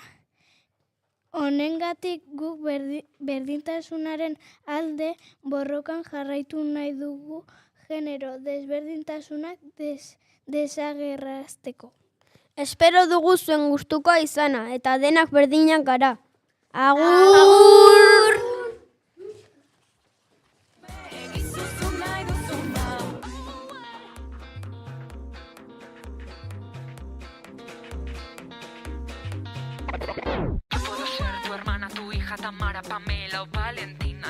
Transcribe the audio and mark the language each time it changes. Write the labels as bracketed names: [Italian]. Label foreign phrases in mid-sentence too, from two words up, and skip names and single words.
[Basque] Honengatik guk berdintasunaren alde borrokan jarraitu nahi dugu genero desberdintasunak desagerrazteko. espero dugu zuen gustukoa izana eta denak berdinak gara. Agur! [Spanish] Yo puedo ser tu hermana, tu hija Tamara, Pamela o Valentina.